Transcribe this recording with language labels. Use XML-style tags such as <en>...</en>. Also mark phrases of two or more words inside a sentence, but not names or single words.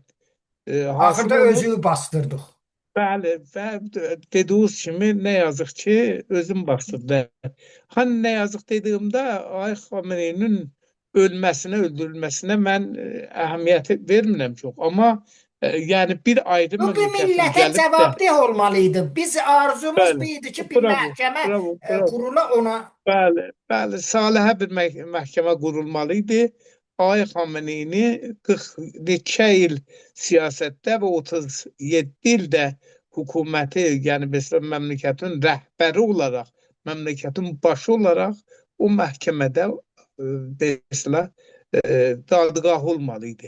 <az>Axırda özü bastırdıq. Bəli, və dediyiniz kimi nə yazıq ki, özüm bastırdı. Hani nə yazıq dediyimdə Ay Xameneinin ölməsinə, öldürülməsinə mən əhəmiyyət vermirəm çox.</az> <tr>Amma Yani bir ayrı Bu bir memleketin millete gelip de cevapdeh olmalıydı. Biz arzumuz bu</tr> <az>bəli, idi ki bir bravo,</az> <tr>mahkeme</tr> <az>bravo, bravo.</az> <tr>kurula ona.</tr> <az>Bəli, bəli, salihə bir məhkəmə qurulmalı idi. Ay Xameneini 40 neçə il siyasətdə və 37 ildə hökuməti, yəni mesela məmləkətin rəhbəri olaraq, məmləkətin başı olaraq o məhkəmədə mesela dadgah olmalı idi.</az>